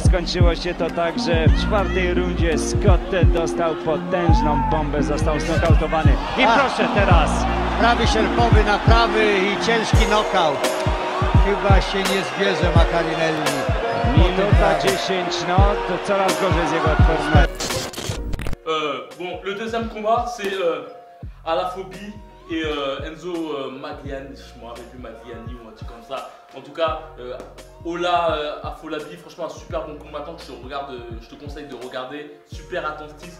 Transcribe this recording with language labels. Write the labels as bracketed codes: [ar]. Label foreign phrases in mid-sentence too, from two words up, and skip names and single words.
[pl] Skończyło się to tak, że w czwartej rundzie Scott dostał potężną bombę, został znokautowany. I proszę teraz! Prawy sierpowy na prawy i ciężki knockout. Chyba się nie zbierze Macarinelli. Minuta 10, no to coraz gorzej z jego odpornością. [fr] Bon, le deuxième combat, c'est Alaphobie et Enzo Magliani, je me rappelle plus, Magliani ou un truc comme ça. En tout cas, Ola Afolabi, franchement un super bon combattant que je te conseille de regarder, super attentif.